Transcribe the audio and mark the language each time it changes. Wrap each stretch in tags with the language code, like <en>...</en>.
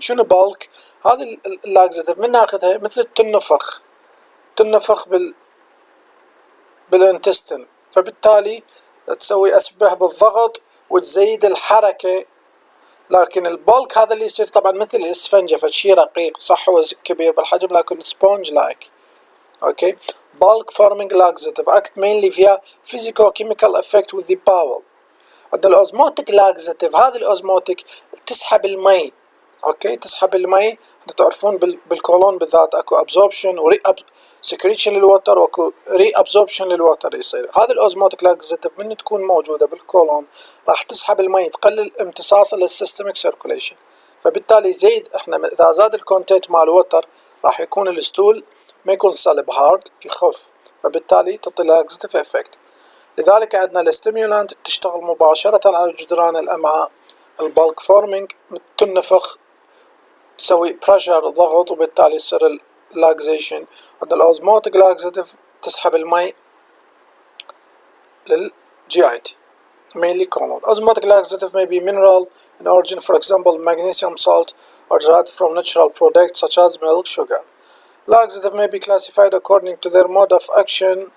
<ar>شنو bulk؟ هذه اللاكزاتيف من ناخذها مثل تنفخ بالانتستين، فبالتالي تسوي أشبه بالضغط وتزيد الحركة. لكن البولك هذا اللي يصير طبعا مثل الإسفنجة فشي رقيق، صح هو كبير بالحجم لكن سبونج لايك.</ar> <en>Okay bulk forming laxative act mainly via physicochemical effect with the bowel.</en> <ar>عندنا الأوزموتيك لاكزاتيف، هذه الأوزموتيك تسحب المي، اوكي تسحب المي، تعرفون بالكولون بالذات اكو absorption و secretion للوتر واكو reabsorption للوتر يصير. هذه الاوزموتيك لاكزيتيف من تكون موجودة بالكولون راح تسحب المي تقلل امتصاصه للسيستميك سيركوليشن، فبالتالي زيد احنا اذا زاد الكونتنت مال الوتر راح يكون الستول ما يكون صلب هارد يخف، فبالتالي تعطي لاكزيتيف افكت. لذلك عندنا الاستيمولانت تشتغل مباشرة على جدران الامعاء، البالك فورمينج تنفخ تسوي بريشر ضغط وبالتالي يصير اللاكزيشن. عندنا الاوزموتيك لاكزيتيف تسحب المي للجي اي تي</ar> <en>mainly common. Osmotic laxative may be mineral in origin, for example magnesium salt, or derived from natural products such as milk, sugar. Laxative may be classified according to their mode of action.</en>